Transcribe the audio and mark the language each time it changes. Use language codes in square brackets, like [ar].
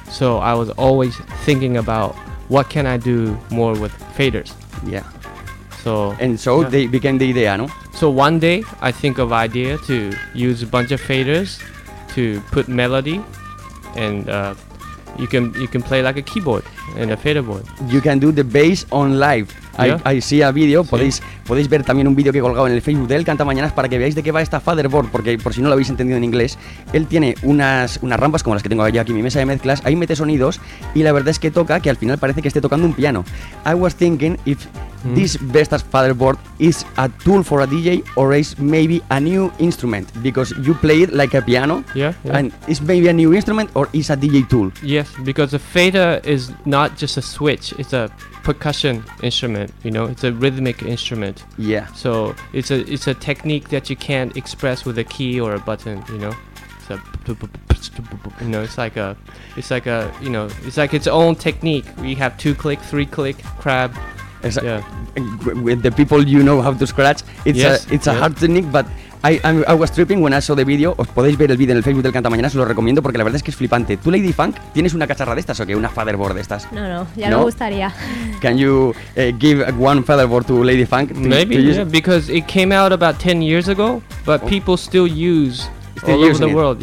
[en] So I was always thinking about what can I do more with faders. Yeah. So they became the idea, no? So one day I think of idea to use a bunch of faders to put melody, and you can play like a keyboard and a fader board. You can do the bass on live. Yeah. I see a video. Sí. [es] Podéis ver también un video que he colgado en el Facebook de él, Canta Mañanas, para que veáis de qué va esta featherboard, porque por si no lo habéis entendido en inglés, él tiene unas rampas como las que tengo yo aquí en mi mesa de mezclas, ahí mete sonidos y la verdad es que toca, que al final parece que esté tocando un piano. [en] I was thinking if this Vesta featherboard is a tool for a DJ or is maybe a new instrument, because you play it like a piano. Yeah. And is maybe a new instrument or is a DJ tool? Yes, because a fader is not just a switch, it's a percussion instrument, you know, it's a rhythmic instrument. Yeah. So it's a technique that you can't express with a key or a button, you know. It's like its own technique. We have 2-click, 3-click, crab. With the people you know how to scratch, it's a hard technique, but I was tripping when I saw the video. [es] Os podéis ver el video en el Facebook del Canta Mañanas, lo recomiendo porque la verdad es que es flipante. ¿Tú, Lady Funk, tienes una cacharra de estas o qué? ¿Una featherboard de estas? No, me gustaría. [en] Can you give one featherboard to Lady Funk? Because it came out about 10 years ago, but people still use it all over the world.